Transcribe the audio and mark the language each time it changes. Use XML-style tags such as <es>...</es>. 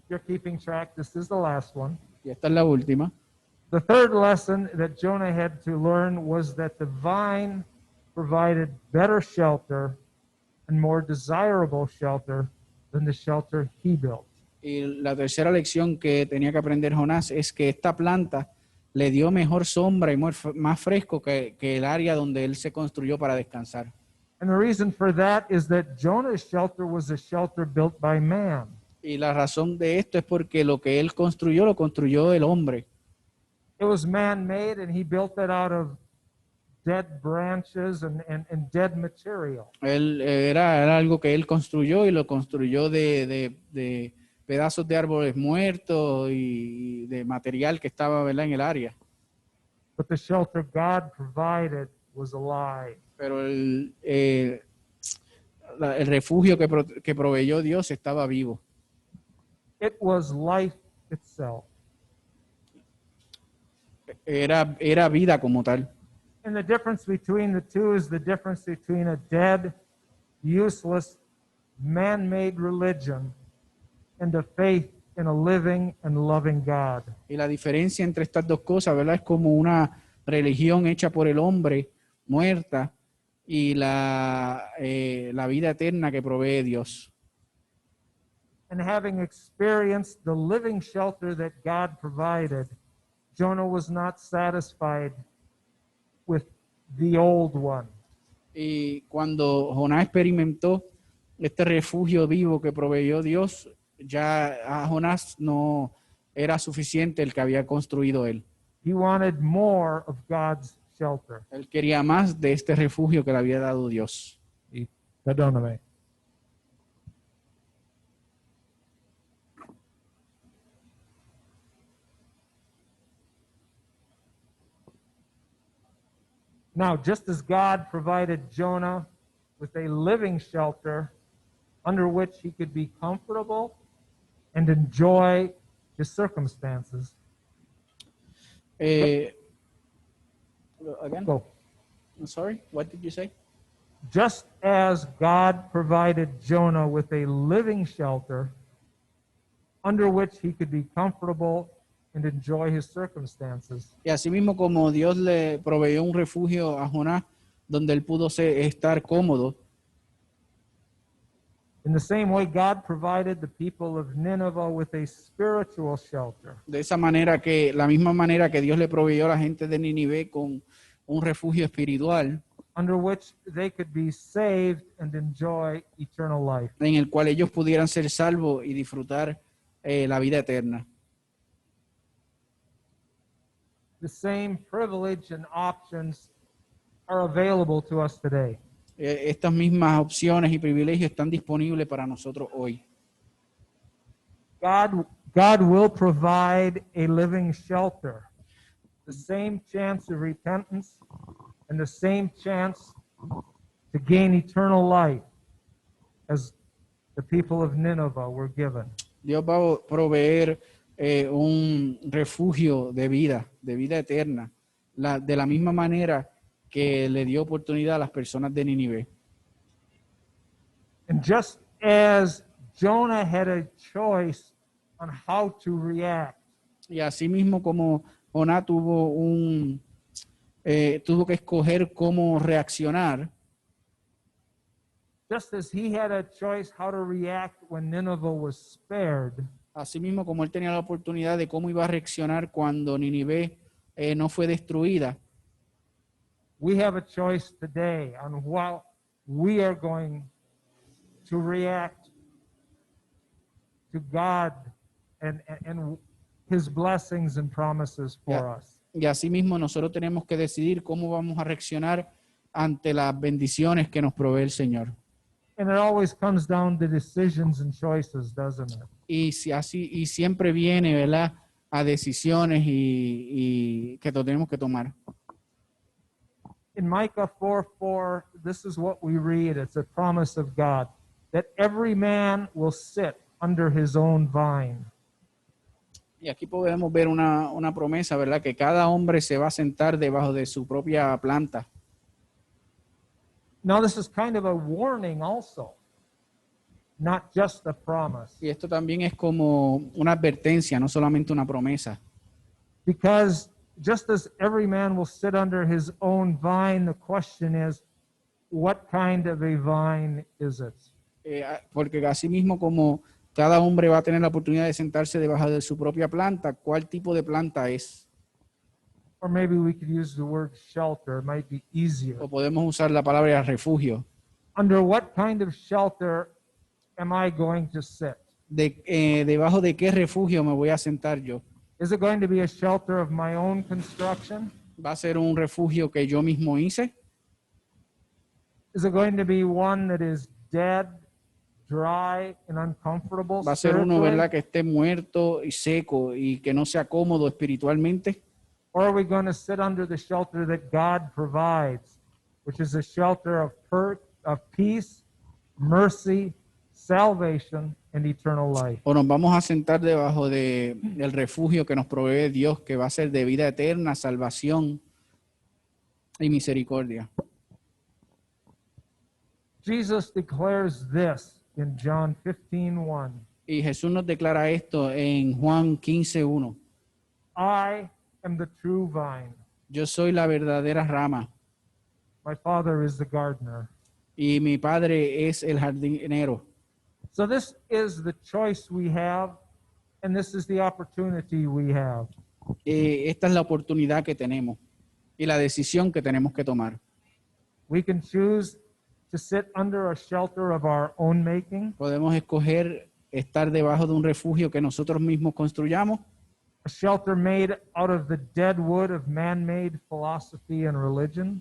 <en>you're keeping track, this is the last one.</en> <es>y esta es la última.</es> <en>The third lesson that Jonah had to learn was that the vine provided better shelter and more desirable shelter than the shelter he built.</en> <es>Y la tercera lección que tenía que aprender Jonás es que esta planta le dio mejor sombra y más fresco que el área donde él se construyó para descansar.</es> <en>And the reason for that is that Jonah's shelter was a shelter built by man.</en> <es>Y la razón de esto es porque lo que él construyó, lo construyó el hombre.</es> <en>It was man-made, and he built it out of dead branches and dead material.</en> <es>Era algo que él construyó y lo construyó de pedazos de árboles muertos y de material que estaba, ¿verdad?, en el área.</es> <en>But the shelter God provided was alive.</en> <es>Pero el refugio que proveyó Dios estaba vivo.</es> <en>It was life itself.</en> <es>Era vida como tal.</es> <en>And the difference between the two is the difference between a dead, useless, man-made religion and a faith in a living and loving God.</en> <es>Y la diferencia entre estas dos cosas, ¿verdad?, es como una religión hecha por el hombre, muerta, y la vida eterna que provee Dios.</es> <en>And having experienced the living shelter that God provided, Jonah was not satisfied with the old one.</en> <es>Y cuando Jonás experimentó este refugio vivo que proveyó Dios, ya a Jonás no era suficiente el que había construido él.</es> <en>He wanted more of God's shelter.</en> <es>Él quería más de este refugio que le había dado Dios. Perdóname.</es> <en>Now, just as God provided Jonah with a living shelter under which he could be comfortable and enjoy his circumstances. Again? Go. I'm sorry, what did you say? Just as God provided Jonah with a living shelter under which he could be comfortable and enjoy his circumstances.</en> <es>Y así mismo como Dios le proveyó un refugio a Jonás donde él pudo estar cómodo,</es> <en>In the same way, God provided the people of Nineveh with a spiritual shelter.</en> <es>de esa manera que, la misma manera que Dios le proveyó a la gente de Nínive con un refugio espiritual</es> <en>Under which they could be saved and enjoy eternal life.</en> <es>en el cual ellos pudieran ser salvos y disfrutar la vida eterna.</es> <en>The same privilege and options are available to us today.</en> <es>Estas mismas opciones y privilegios están disponibles para nosotros hoy.</es> <en>God will provide a living shelter, the same chance of repentance and the same chance to gain eternal life as the people of Nineveh were given.</en> <es>Dios va a proveer un refugio de vida eterna, de la misma manera que le dio oportunidad a las personas de Nínive.</es> <en>And just as Jonah had a choice on how to react,</en> <es>Y así mismo como Jonás tuvo que escoger cómo reaccionar,</es> <en>just as he had a choice how to react when Nineveh was spared,</en> <es>así mismo como él tenía la oportunidad de cómo iba a reaccionar cuando Nínive no fue destruida,</es> <en>we have a choice today on how we are going to react to God and his blessings and promises for Yeah. us.</en> <es>y así mismo nosotros tenemos que decidir cómo vamos a reaccionar ante las bendiciones que nos provee el Señor.</es> <en>And it always comes down to decisions and choices, doesn't it?</en> <es>Y siempre viene, ¿verdad?, a decisiones y que tenemos que tomar.</es> <en>In Micah 4:4, this is what we read. It's a promise of God that every man will sit under his own vine.</en> <es>Y aquí podemos ver una promesa, ¿verdad?, que cada hombre se va a sentar debajo de su propia planta.</es> <en>Now, this is kind of a warning also, not just a promise.</en> <es>Y esto también es como una advertencia, no solamente una promesa.</es> <en>Because just as every man will sit under his own vine, the question is, what kind of a vine is it?</en> <es>Porque así mismo como cada hombre va a tener la oportunidad de sentarse debajo de su propia planta, ¿cuál tipo de planta es?</es> <en>Or maybe we could use the word shelter. It might be easier.</en> <es>O podemos usar la palabra refugio.</es> <en>Under what kind of shelter am I going to sit?</en> <es>¿Debajo de qué refugio me voy a sentar yo?</es> <en>Is it going to be a shelter of my own construction?</en> <es>¿Va a ser un refugio que yo mismo hice?</es> <en>Is it going to be one that is dead, dry and uncomfortable</en> <es>Va a ser uno,</es> <en>spiritually?</en> <es>¿verdad?, que esté muerto y seco y que no sea cómodo espiritualmente.</es> <en>Or are we going to sit under the shelter that God provides, which is a shelter of peace, mercy, salvation, and eternal life?</en> <es>O nos vamos a sentar debajo del refugio que nos provee Dios, que va a ser de vida eterna, salvación y misericordia.</es> <en>Jesus declares this in John 15:1.</en> <es>Y Jesús nos declara esto en Juan 15:1.</es> <en>I am the true vine.</en> <es>Yo soy la verdadera rama</es> <en>My Father is the gardener.</en> <es>y mi Padre es el jardinero.</es> <en>So this is the choice we have, and this is the opportunity we have.</en> <es>Esta es la oportunidad que tenemos y la decisión que tenemos que tomar.</es> <en>We can choose to sit under a shelter of our own making,</en> <es>Podemos escoger estar debajo de un refugio que nosotros mismos construyamos,</es> <en>a shelter made out of the dead wood of man-made philosophy and religion,</en>